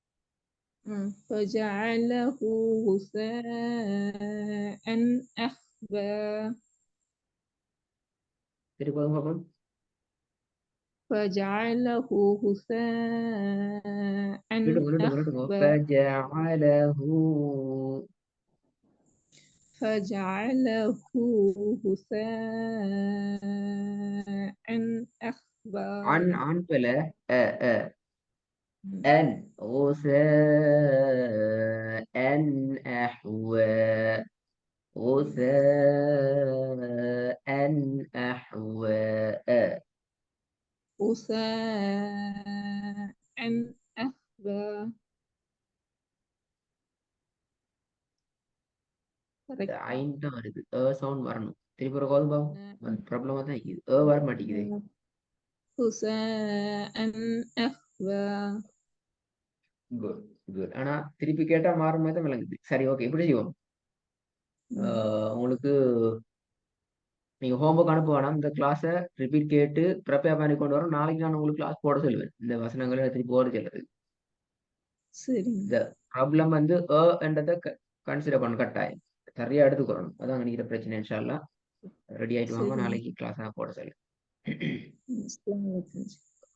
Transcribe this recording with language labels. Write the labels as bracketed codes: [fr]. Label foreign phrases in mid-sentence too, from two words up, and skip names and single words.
[ar] فجعله غثاء أحوى [ta] திருப்பி பார்ப்போம் [ar] فجعله غثاء فجعله غثاء أحوى عن بلا أن غثاء أحوى غثاء أحوى غثاء أحوى [ta] ஐன் தான் வருது சவுண்ட் வரணும் திருப்பி ஒரு கால் பாவம் ப்ராப்ளமா தான் இருக்குது வர மாட்டேங்குது [ar] غثاء أحوى [en] good good [ta] ஆனா திருப்பி கேட்டா மாறும் மாதிரி தான் விளங்குது சரி ஓகே இப்படி செய்வோம் உங்களுக்கு நீங்க ஹோம்ஒர்க் அனுப்ப வேணாம் இந்த கிளாஸை ரிப்பீட் கேட்டு ப்ரிப்பேர் பண்ணி கொண்டு வரோம் நாளைக்கு நான் உங்களுக்கு கிளாஸ் போட சொல்லுவேன் இந்த வசனங்களை திருப்பி போட சொல்லுறது இந்த ப்ராப்ளம் வந்து என்றதை கன்சிடர் பண்ண கட்டாயம் சரியா எடுத்துக்கிறோம் அதான் நினைக்கிற பிரச்சனை [ar] إن شاء الله [ta] ரெடி ஆயிட்டு வாங்க நாளைக்கு கிளாஸ் போட சொல்லு